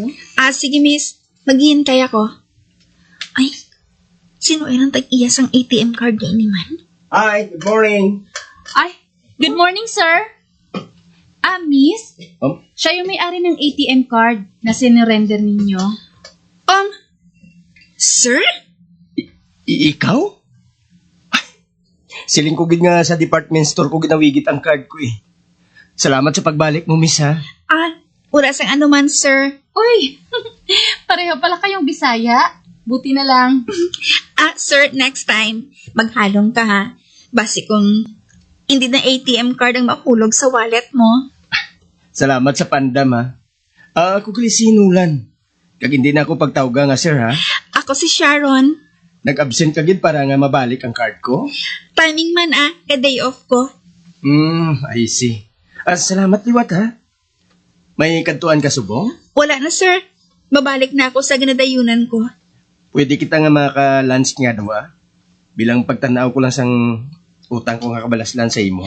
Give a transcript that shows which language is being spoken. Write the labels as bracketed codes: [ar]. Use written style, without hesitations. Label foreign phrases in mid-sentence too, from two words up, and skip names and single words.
[tl] Sige miss, maghihintay ako. [hil] Ay, sino ay nang tag-iya sang ATM card niya ni man? [en] Hi, good morning. Ay, good morning, sir. [tl] Miss, siya yung may-ari ng ATM card na sinirender ninyo. Sir? Ikaw? [hil] Siling ko gid nga sa department store ko ginawigit ang card ko eh. [tl] Salamat sa pagbalik mo, miss ha. [hil] Wala sang anuman, sir. [tl] Uy, pareho pala kayong Bisaya. Buti na lang. [hil] Sir, [en] next time, [hil] maghalong ka ha. Basi kung hindi na ATM card ang mahulog sa wallet mo. Salamat sa pandam ha. Ako gali sinulan. Kag hindi na ako pagtawga nga sir ha. [tl] Ako si Sharon. [hil] Nag-absent ka gid para nga mabalik ang card ko. Timing man ka-day off ko. [en] I see. [hil] Salamat liwat ha. May kantuan ka subong? [tl] Wala na, sir. Babalik na ako sa ginadayunan ko. [hil] Pwede kita nga maka-lunch nga daw ha. Bilang pagtanaw ko lang sang utang ko nga kabalaslan sa imo.